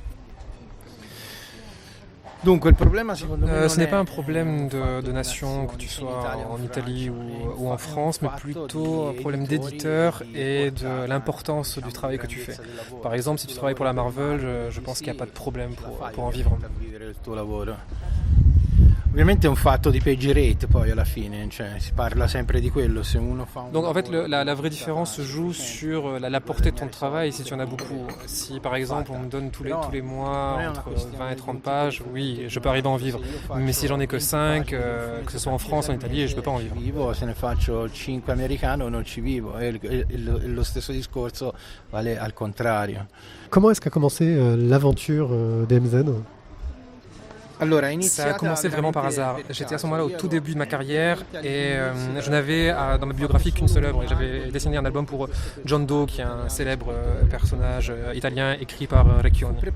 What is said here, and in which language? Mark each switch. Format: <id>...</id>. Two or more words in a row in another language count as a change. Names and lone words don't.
<fr>Ce n'est pas un problème de nation, que tu sois en Italie ou en France, mais plutôt un problème d'éditeur et de l'importance du travail que tu fais. Par exemple, si tu travailles pour la Marvel, je pense qu'il n'y a pas de problème pour en vivre.</fr> <it>Ovviamente è un fatto di</it> <en>page rate</en> <it>poi alla fine, cioè si parla sempre di quello, se uno fa un...</it> <fr>Donc en fait la vraie différence se joue sur la portée de ton travail si tu en as beaucoup. Si par exemple on me donne tous les mois entre 20 et 30 pages, oui, je peux arriver à en vivre. Mais si j'en ai que 5, que ce soit en France, en Italie, je peux pas en vivre.</fr> <it>Se ne faccio 5 americano non ci vivo e lo stesso discorso vale al contrario.</it> <fr>Comment est-ce qu'a commencé l'aventure DMZ ? Ça a commencé vraiment par hasard. J'étais à ce moment-là au tout début de ma carrière et je n'avais dans ma biographie qu'une seule œuvre. J'avais dessiné un album pour John Doe, qui est un célèbre personnage italien écrit par Recchioni.</fr>